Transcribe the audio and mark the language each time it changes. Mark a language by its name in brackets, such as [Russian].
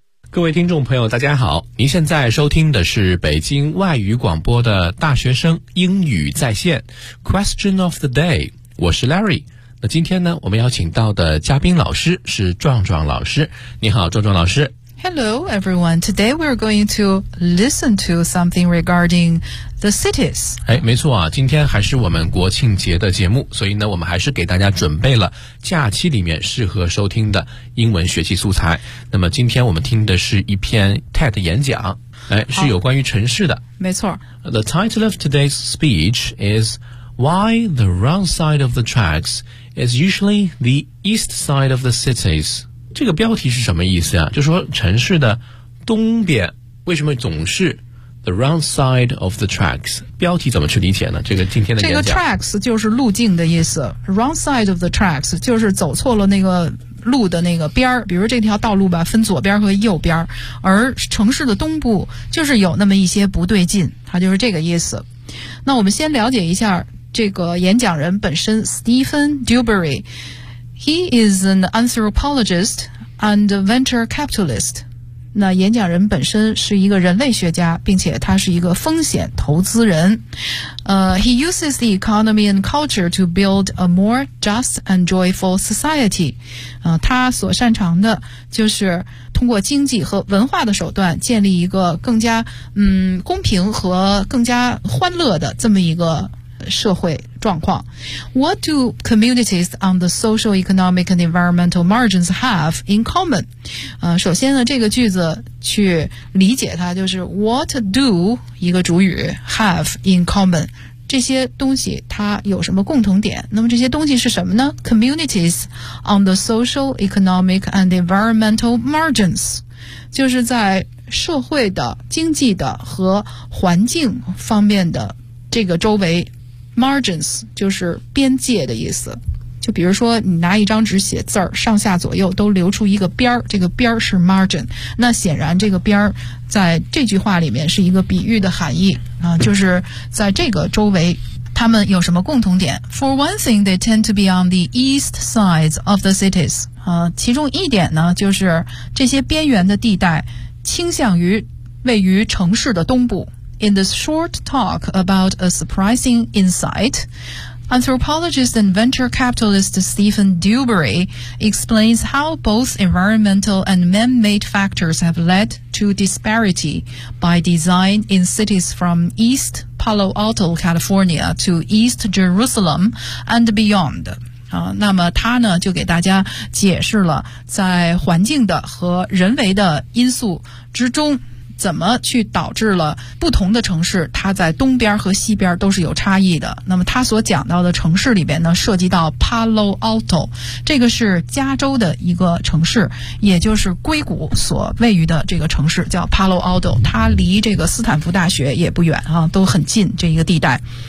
[Chinese] 各位听众朋友大家好，您现在收听的是北京外语广播的大学生英语在线 [English] Question of the day， [Chinese] 我是 Larry。那今天呢，我们邀请到的嘉宾老师是壮壮老师。你好，壮壮老师。 [English] Hello, everyone. Today we're going to listen to something regarding the cities. [Chinese] 哎，没错啊，今天还是我们国庆节的节目，所以呢，我们还是给大家准备了假期里面适合收听的英文学习素材。那么今天我们听的是一篇 TED 演讲，哎，是有关于城市的。没错。 [English] The title of today's speech is Why the Wrong Side of the Tracks. It's usually the east side of the cities. [Chinese] 这个标题是什么意思啊？就说城市的东边为什么总是 [English] the wrong side of the tracks? [Chinese] 标题怎么去理解呢？这个今天的演讲。这个 tracks 就是路径的意思。 [English] Wrong side of the tracks [Chinese] 就是走错了那个路的那个边儿，比如这条道路吧，分左边和右边，而城市的东部就是有那么一些不对劲，它就是这个意思。那我们先了解一下这个演讲人本身 Stephen Dubery， [English] he is an anthropologist and a venture capitalist。 [Chinese] 那演讲人本身是一个人类学家，并且他是一个风险投资人。 [English] He uses the economy and culture to build a more just and joyful society。 [Chinese] 他所擅长的就是通过经济和文化的手段建立一个更加公平和更加欢乐的这么一个社会状况。 [English] What do communities on the social, economic and environmental margins have in common? [Chinese] 首先呢，这个句子去理解它就是 [English] What do [Chinese] 一个主语 [English] have in common， [Chinese] 这些东西它有什么共同点。那么这些东西是什么呢？ [English] Communities on the social, economic and environmental margins， [Chinese] 就是在社会的经济的和环境方面的这个周围。 Margins 就是边界的意思，就比如说你拿一张纸写字儿，上下左右都留出一个边儿，这个边儿是 margin。那显然这个边儿在这句话里面是一个比喻的含义啊，就是在这个周围他们有什么共同点。 [English] For one thing, they tend to be on the east sides of the cities。 [Chinese] 其中一点呢，就是这些边缘的地带倾向于位于城市的东部。 [English] In this short talk about a surprising insight, anthropologist and venture capitalist Stephen Dubery explains how both environmental and man-made factors have led to disparity by design in cities from East Palo Alto, California to East Jerusalem and beyond. [Chinese] 那么他呢就给大家解释了在环境的和人为的因素之中怎么去导致了不同的城市它在东边和西边都是有差异的。那么他所讲到的城市里边呢，涉及到 Palo Alto， 这个是加州的一个城市，也就是硅谷所位于的这个城市叫 Palo Alto， 它离这个斯坦福大学也不远啊，都很近这一个地带。